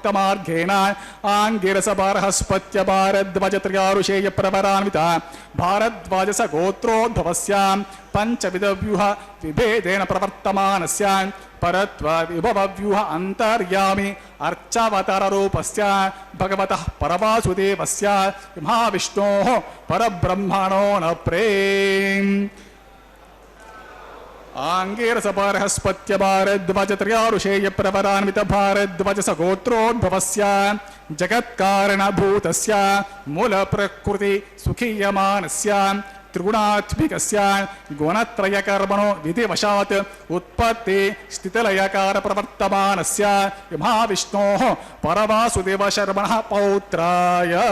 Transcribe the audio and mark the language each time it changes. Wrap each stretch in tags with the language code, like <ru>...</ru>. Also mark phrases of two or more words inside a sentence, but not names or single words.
<sa>మార్గేణ ఆంగిరస బృహస్పత్య భారద్వాజ త్రియారుషేయ ప్రవరాన్విత భారద్వాజస గోత్రోద్భవస్య పంచవిధ వ్యూహ విభేదేన ప్రవర్తమానస్య పరత్వ విభవ వ్యూహ అంతర్యామి అర్చావతార రూపస్య భగవతః పరవాసుదేవస్య మహావిష్ణోః పరబ్రహ్మణో న ప్రేమ్. आंगीरस बृहस्पत्य भारद्वाज त्रयारुषेय प्रवरान्वित भारद्वाज सगोत्रोद्भवस्य जगत्कारणभूतस्य मूल प्रकृति सुखीयमानस्य त्रिगुणात्मिकस्य गुणत्रयकर्मणो विधिवशात् उत्पत्ति स्थितिलयकार प्रवर्तमानस्य महाविष्णोः परवासुदेवशर्मणः पौत्राय</sa>